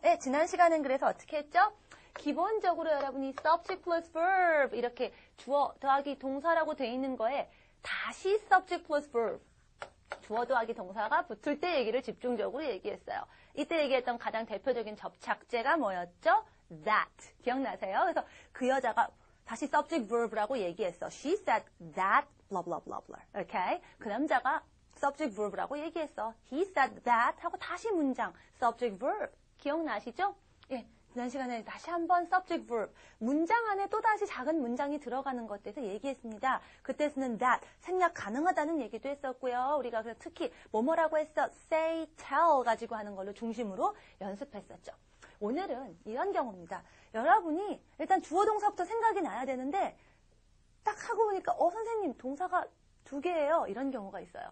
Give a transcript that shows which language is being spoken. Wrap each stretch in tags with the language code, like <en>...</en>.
<ko>네, 지난 시간엔 그래서 어떻게 했죠? 기본적으로 여러분이 subject plus verb 이렇게 주어 더하기 동사라고 돼 있는 거에 다시 subject plus verb 주어 더하기 동사가 붙을 때 얘기를 집중적으로 얘기했어요. 이때 얘기했던 가장 대표적인 접착제가 뭐였죠? that. 기억나세요? 그래서 그 여자가 다시 subject verb라고 얘기했어.</ko> <en>She said that blah blah blah blah. Okay?</en> <ko>그 남자가 subject verb라고 얘기했어.</ko> <en>He said that</en> <ko>하고 다시 문장</ko> <en>subject verb.</en> <ko>기억나시죠? 예. 지난 시간에 다시 한번 subject verb, 문장 안에 또다시 작은 문장이 들어가는 것에 대해서 얘기했습니다. 그때 쓰는 that, 생략 가능하다는 얘기도 했었고요. 우리가 그래서 특히 뭐뭐라고 했어? say, tell 가지고 하는 걸로 중심으로 연습했었죠. 오늘은 이런 경우입니다. 여러분이 일단 주어 동사부터 생각이 나야 되는데 딱 하고 보니까 선생님 동사가 2개예요. 이런 경우가 있어요.</ko>